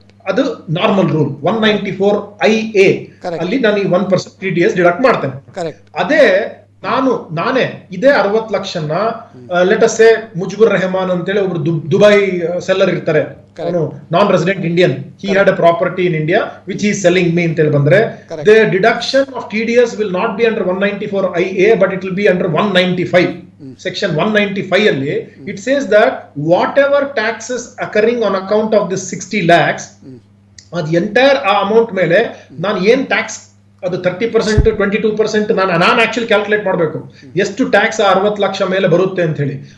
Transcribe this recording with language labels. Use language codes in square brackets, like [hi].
[kn] ಅದು normal rule 194IA ಅಲ್ಲಿ ನಾನು ಈ 1% TDS ಡಿಡಕ್ಟ್ ಮಾಡ್ತೇನೆ. ಅದೇ ನಾನೇ ಇದೇ 60 ಲಕ್ಷನ [en] let us say Mujibur Rahman [kn] ಅಂತೇಳಿ ಒಬ್ರು ದುಬೈ ಸೆಲ್ಲರ್ ಇರ್ತಾರೆ, [en] non resident Indian, he had a property in India which he is selling me [kn] ಅಂತ ಹೇಳಿ ಬಂದ್ರೆ [en] the deduction of TDS will not be under 194IA but it will be under 195. [kn] Section 195 ಅಲ್ಲಿ [en] it says that whatever taxes occurring on account of this 60 lakhs [kn] ಅದು entire ಆ amount ಮೇಲೆ ನಾನು ಏನ್ tax, ಅದು 30%, 22% ನಾನು ಆಕ್ಚುಲಿ ಕ್ಯಾಲ್ಕುಲೇಟ್ ಮಾಡಬೇಕು ಎಷ್ಟು ಟ್ಯಾಕ್ಸ್ 60 ಲಕ್ಷ ಮೇಲೆ ಬರುತ್ತೆ ಅಂತ ಹೇಳಿ.